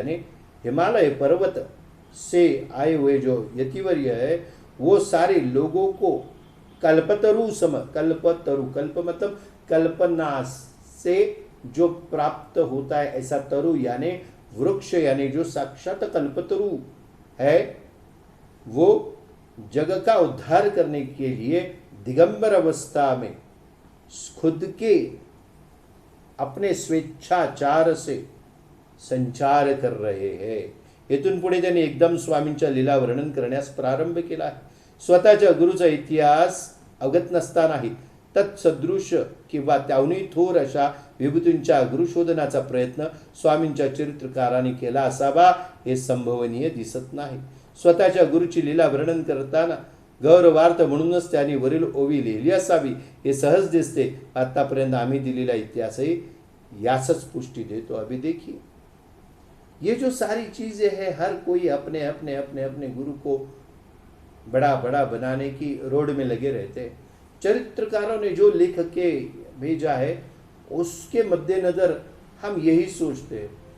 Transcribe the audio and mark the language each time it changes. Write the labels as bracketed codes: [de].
[hi] यानी हिमालय पर्वत से आए हुए जो यतिवर्य है वो सारे लोगों को कल्पतरु सम, कल्पतरु कल्प मतलब कल्पना से जो प्राप्त होता है ऐसा तरु यानी वृक्ष, यानी जो साक्षात कल्पतरु है वो जग का उद्धार करने के लिए दिगंबर अवस्था में खुद के अपने स्वेच्छाचार से संचार कर रहे हैं. [mr] येथून पुढे त्यांनी एकदम स्वामींच्या लीला वर्णन करण्यास प्रारंभ केला आहे. स्वतःच्या गुरुचा इतिहास अवगत नसतानाही तत्सदृश किंवा त्याहूनही थोर अशा विभूतींच्या गुरुशोधनाचा प्रयत्न स्वामींच्या चरित्रकाराने केला असावा हे संभवनीय दिसत नाही. स्वतःच्या गुरुची लीला वर्णन करताना गौरवार्थ म्हणूनच त्यांनी वरील ओवी लिहिली असावी हे सहज दिसते. आतापर्यंत आम्ही दिलेला इतिहासही यासच पुष्टि देतो. [hi] अभी देखिए, ये जो सारी चीजें हैं, हर कोई अपने अपने अपने अपने गुरु को बड़ा बड़ा बनाने की रोड में लगे रहते हैं. चरित्रकारों ने जो लिख के भेजा है उसके मद्देनजर हम यही सोचते हैं.